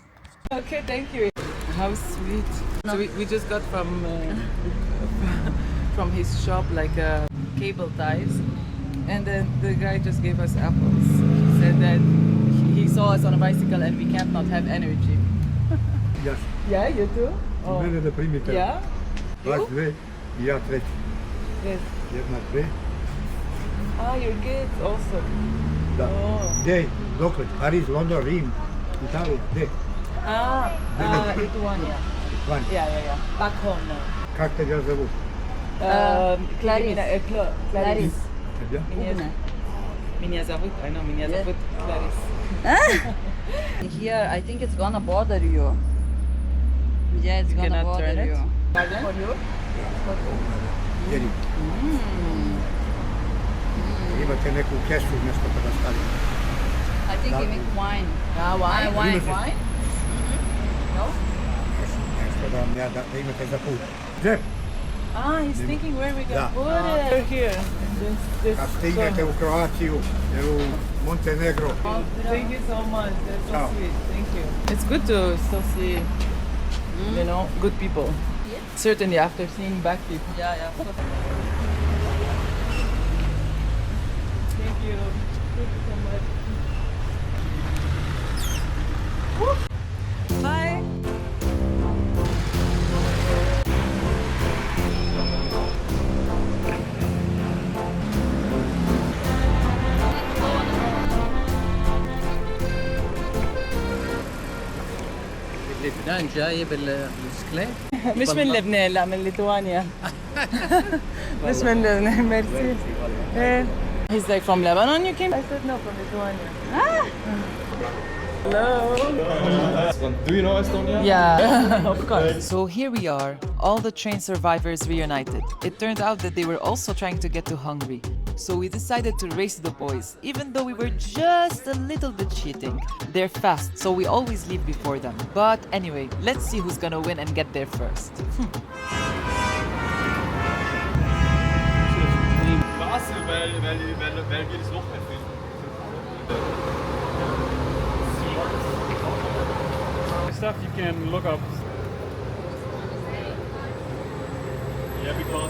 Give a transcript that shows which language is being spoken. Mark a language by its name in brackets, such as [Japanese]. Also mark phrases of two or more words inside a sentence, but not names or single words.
[English] Okay, thank you. How sweet. So we just got from his shop like cable ties, and then the guy just gave us apples. He said that saw us on a bicycle and we can't not have energy. Yes. Yeah, you too? Oh. [Serbian] Mene da primite. [English] Yeah? [Serbian] Vas [English] You? [Serbian] dve i ja treći. [English] Yes. [Serbian] Jedna, dve. [English] Ah, your kids also. [Serbian] Da. [English] Oh. [Serbian] Gdje? Dokle? Pariz, London, Rim, Italija. Gdje? [English] Lithuania. [Serbian] Van. [English] Yeah. Back home now. [Serbian] Kak te ja zovu? [English] Clarice. Clarice. [Serbian] Ja? [Russian] Меня зовут, [English] I know, [Russian] меня зовут Clarice. [English] Here, I think it's gonna bother you. Yeah, it's You gonna cannot bother turn it? you. Pardon? For you? [Serbian] Jedi. Imate neku kesu, nešto kada stavite. [English] I think you make wine. Wine? Wine. Wine? No? [Serbian] Nešto da vam ja da imate za put. Džep, [English] Ah, he's thinking where we can [Serbian] Da. [English] put it. We're here. This [Serbian] kad stignete u Kroaciju, ili u Montenegro. [English] Oh, thank you so much. That's so Ciao. sweet. Thank you. It's good to still see, you know, good people. Certainly after seeing bad people. Yeah. Thank you. Thank you so much. Bye. [Arabic] لبنان جاي بالبسكليت مش من لبنان لا من ليتوانيا مش من لبنان ميرسي إيه. [English] He's like from Lebanon you came? I said no from Lithuania. Hello. Do you know Estonia? Yeah, of course. So here we are, all the train survivors reunited. It turned out that they were also trying to get to Hungary. So we decided to race the boys, even though we were just a little bit cheating. They're fast, so we always leave before them. But anyway, let's see who's gonna win and get there first. [German] Was? Weil wir das Loch erfüllen. [English] Stuff you can look up. Yeah, because